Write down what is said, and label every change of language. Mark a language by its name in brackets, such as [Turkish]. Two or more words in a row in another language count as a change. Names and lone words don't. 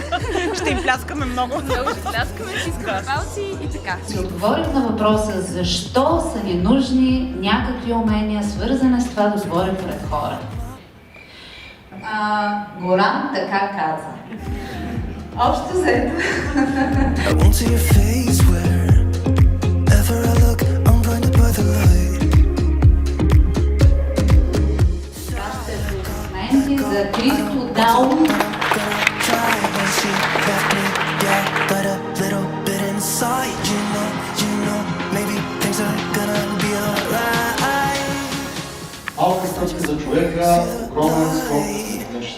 [Bulgarian] Ще им пляскаме много. Много ще пляскаме, ще искаме палци и така. Си отговорих на въпроса защо са ни нужни някакви умения, свързани с това да говорим пред хора. Горан така каза. Общо взето. [English] I won't see your face wherever I look. I'm blinded by the light. [Bulgarian] Моменти за Кристо Даун. [English] Gonna try when she left me, yeah. But a little bit inside, you know, maybe things are gonna be alright. [Bulgarian] Малка стъпка за човека, огромен скок за нещо.